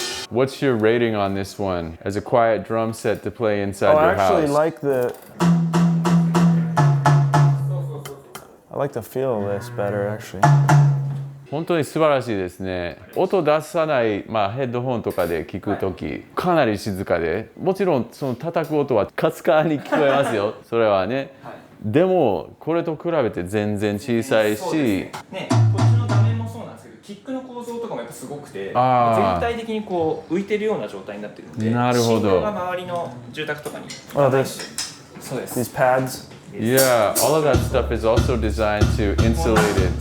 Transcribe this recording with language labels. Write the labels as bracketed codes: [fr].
[en] What's your rating on this one as a quiet drum set to play inside your house? I actually like the feel of this better actually. [ja] 本当に素晴らしいですね。音出さない、ヘッドホンとかで聞くとき、かなり静かで、もちろんその叩く音はかすかに聞こえますよ。それはね。でもこれと比べて全然小さいし、こっちの画面もそうなんですけど、キックの構造とかもやっぱすごくて、全体的にこう浮いてるような状態になってるので、なるほど。振動が周りの住宅とかに。 [en] Oh, this. [ja] そうです。 [en] These pads. Yeah, all of that stuff is also designed to insulate it.